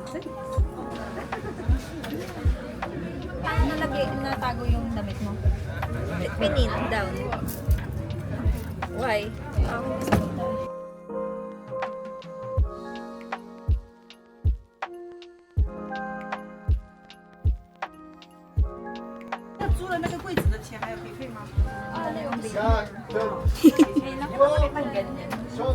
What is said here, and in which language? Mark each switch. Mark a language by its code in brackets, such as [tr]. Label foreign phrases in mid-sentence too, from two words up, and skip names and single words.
[tl] Paano nalagay, natago yung damit mo? [en] Pinin down. Why? Oh. [zh] 那租的那个柜子的钱还要赔费吗？ [tl] Yan, so, so,